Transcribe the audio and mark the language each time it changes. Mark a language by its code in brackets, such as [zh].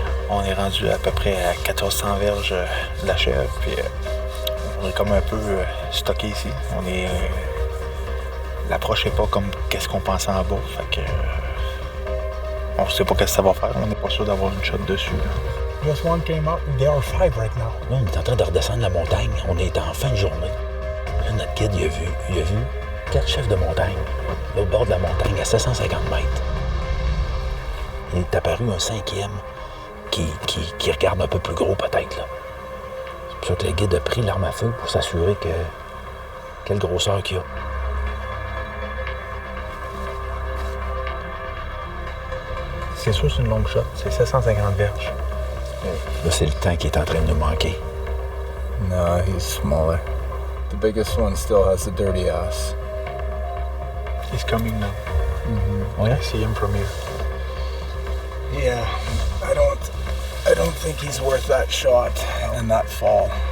[fr] On est rendu à peu près à 1400 verges de la chèvre, puis on est comme un peu stocké ici. L'approche n'est pas comme qu'est-ce qu'on pensait en bas, fait que on sait pas qu'est-ce que ça va faire. On n'est pas sûr d'avoir une shot dessus. Là. [en] Just one came up, and there are 5 right now. [fr] Là, on est en train de redescendre la montagne. On est en fin de journée. Là, notre guide, il a vu 4 chefs de montagne, là, au bord de la montagne, à 750 mètres. Il est apparu un 5e qui regarde un peu plus gros, peut-être, là. C'est pour ça que le guide a pris l'arme à feu pour s'assurer quelle grosseur qu'il y a. C'est sûr, c'est une longue shot. C'est 750 verges. Là, c'est le temps qui est en train de nous manquer. [en] No, he's smaller. The biggest one still has the dirty ass. He's coming now. Oh, yeah? I see him from here. Yeah, I don't think he's worth that shot and that fall.